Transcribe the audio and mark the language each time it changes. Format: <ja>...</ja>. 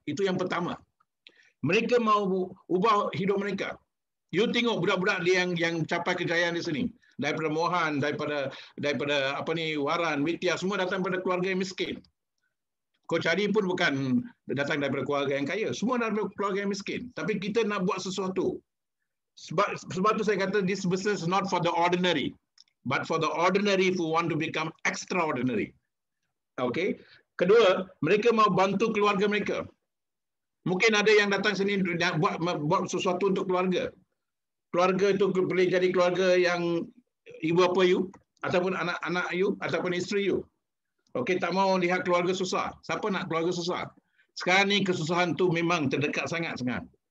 <ms>Itu yang pertama. Mereka mau ubah hidup mereka. You tengok budak-budak dia yang capai kejayaan di sini. Daripada Mohan, daripada Waran, Widya, semua datang daripada keluarga yang miskin. Coach Hadi pun bukan datang daripada keluarga yang kaya. Semua daripada keluarga yang miskin. Tapi kita nak buat sesuatu. Sebab tu saya kata,</ms> <en>this business is not for the ordinary. But for the ordinary who want to become extraordinary. Okay.</en> <ms>Kedua, mereka mau bantu keluarga mereka. Mungkin ada yang datang sini buat sesuatu untuk keluarga. Keluarga itu boleh jadi keluarga yang ibu bapa you, ataupun anak-anak you, ataupun isteri you. Okey, tak mau lihat keluarga susah. Siapa nak keluarga susah? Sekarang ni kesusahan tu memang terdekat sangat-sangat.</ms>